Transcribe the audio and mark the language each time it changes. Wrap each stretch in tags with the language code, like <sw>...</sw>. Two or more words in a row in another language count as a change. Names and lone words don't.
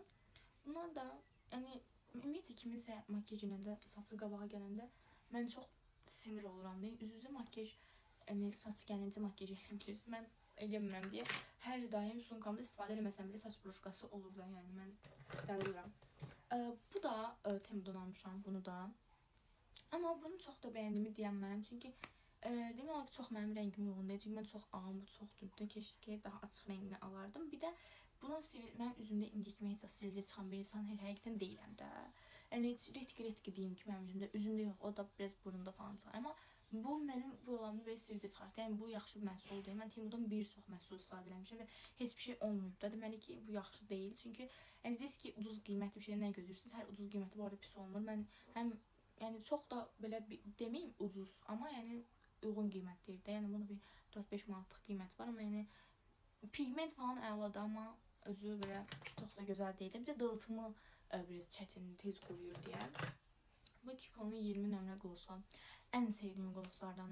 <az>Bunlar da yəni ümumiyyətlə kiminsə makyaj edəndə, saçı qabağa gələndə mən çox sinir oluram deyə. Üz-üzə makyaj, yəni saç gəlincə makyaj edə bilirsiniz. Mən eləmirəm deyə hər daim sumkamda istifadə eləməsəm belə saç bruşkası olur da, yəni mən dəlirəm. Bu da Temu'dan almışam bunu da.</az> <tr>Ama bunu çok da beğendiğimi diyemem</tr> <az>çünkü demək olar ki çox mənim rəngimə uyğun deyil. Çünki mən çox ağım, çox düzdür.</az> <tr>Keşke daha</tr> <az>açıq rəngini alardım. Bir də bunun mənim üzümdə indikmə heç sivilcə çıxan bir insan həqiqətən deyiləm də. Yəni retki deyim ki, mənim üzümdə yox, o da biraz burunda falan çıxar. Amma bu mənim buralarımda belə sivilcə çıxartdı. Yəni bu yaxşı bir məhsul deyil. Mən Temu'dan bir çox məhsul istifadə etmişəm və heç bir şey olmayıb da. Deməli ki, bu yaxşı deyil. Çünki yəni dediniz ki, ucuz qiymətli bir şey nə gözləyirsiniz? Hər ucuz qiymətli bu arada pis olmur. Mən həm yani</az> <tr>çok da</tr> <az>belə demeyeyim ucuz ama yani uyğun qiymətlidir də. Yəni bunda bir 4-5 manatlıq qiymət var, amma yəni pigment falan əladır, amma özü belə çox da gözəl deyil. Bir də dağıtımı biraz çətin, tez quruyur deyə. Bu Kiko'nun 20 nömrə qlosu ən sevdiyim qloslardan.</az>